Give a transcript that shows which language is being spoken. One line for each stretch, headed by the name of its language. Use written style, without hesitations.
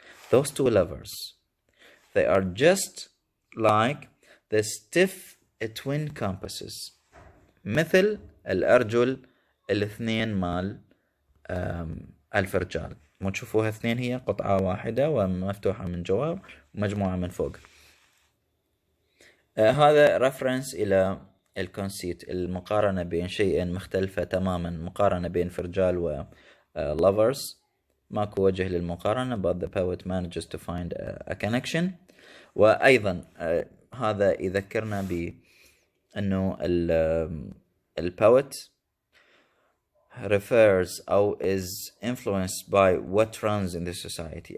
English: Those two lovers, they are just like the stiff twin compasses,
Arabic: مثل الأرجل الاثنين مال الفرجال. مو تشوفوها اثنين, هي قطعة واحدة ومفتوحة من جوا ومجموعة من فوق. هذا رفرنس إلى الكونسيت, المقارنة بين شيئين مختلفة تماما, مقارنة بين فرجال و lovers. ماكو وجه للمقارنة,
English: but the poet manages to find a connection.
Arabic: وأيضا هذا يذكرنا بأنه
English: الpoet refers أو is influenced by what runs in the society.